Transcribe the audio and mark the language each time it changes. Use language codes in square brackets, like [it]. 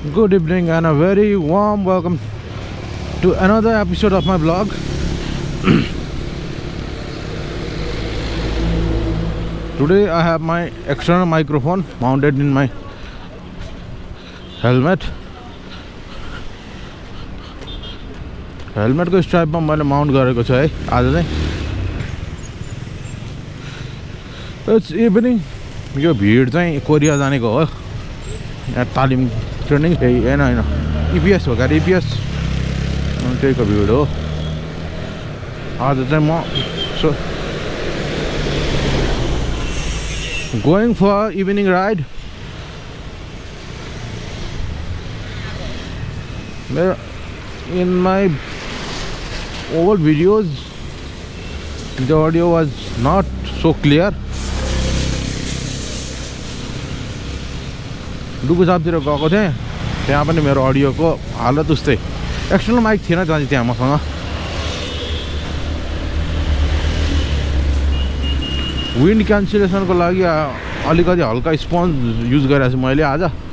[en] Good evening and a very warm welcome to another episode of my vlog. Today I have my external microphone mounted in my helmet. [ne] Helmet को stripe [hi] में मैंने [ne] mount गरेको छु है आज चाहिँ. [en] It's evening. [ne] यो भिड चाहिँ कोरिया जानेको हो. यहाँ तालिम ट्रेनिङ हैन इपिएस हो गाडी इपिएस त्यहीको भिड हो. आज चाहिँ म [en] so going for evening ride. In my old videos the audio was not so clear. [ne] डुकुसापतिर गएको थिएँ त्यहाँ पनि मेरो अडियोको हालत उस्तै. एक्सटर्नल माइक थिएन त्यहाँ मसँग. विन्ड क्यान्सलेसनको लागि अलिकति हल्का स्पन्ज युज गरेको छु मैले आज.